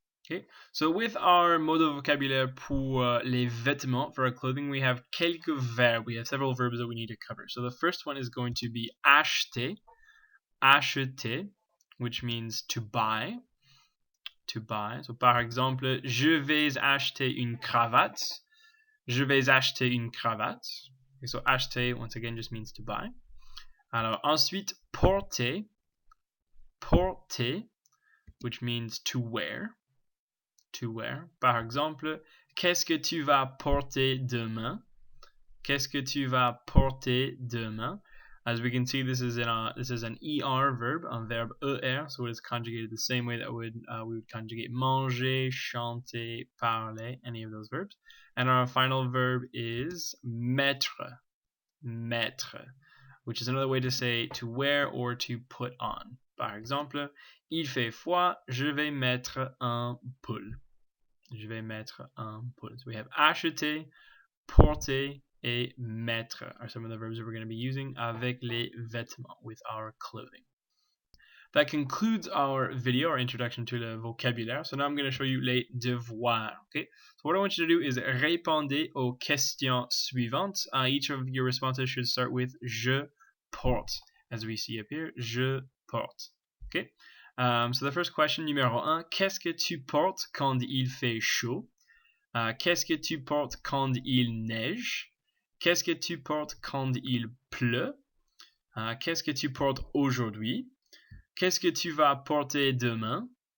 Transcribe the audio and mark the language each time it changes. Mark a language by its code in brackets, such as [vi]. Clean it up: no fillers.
[en] Okay, so with our mode of vocabulaire [fr] pour les vêtements, [en] for our clothing, we have [fr] quelques verbes. [en] We have several verbs that we need to cover. So the first one is going to be acheter, acheter, which means to buy, to buy. [fr] So par exemple, je vais acheter une cravate, je vais acheter une cravate. [en] Okay, so acheter, once again, just means to buy. [fr] Alors ensuite, [en] porter, porter, which means to wear. To wear. [fr] Par exemple, qu'est-ce que tu vas porter demain? Qu'est-ce que tu vas porter demain? [en] As we can see, this is an ER verb, [fr] un verbe ER, [en] so it is conjugated the same way that we would conjugate manger, chanter, parler, any of those verbs. And our final verb is mettre, mettre, which is another way to say to wear or to put on. [fr] Par exemple, il fait froid, je vais mettre un pull. Je vais mettre un pull. [en] So we have acheter, porter, et mettre are some of the verbs that we're going to be using [fr] avec les vêtements, [en] with our clothing. That concludes our video, our introduction to the vocabulaire. So now I'm going to show you [fr] les devoirs. [en] Okay. So what I want you to do is [fr] répondre aux questions suivantes. [en] Each of your responses should start with [fr] je porte, [en] as we see up here. [fr] Je porte. Okay. So the first question, numéro 1, qu'est-ce que tu portes quand il fait chaud? Qu'est-ce que tu portes quand il neige? Qu'est-ce que tu portes quand il pleut? Qu'est-ce que tu portes aujourd'hui? Qu'est-ce que tu vas porter demain?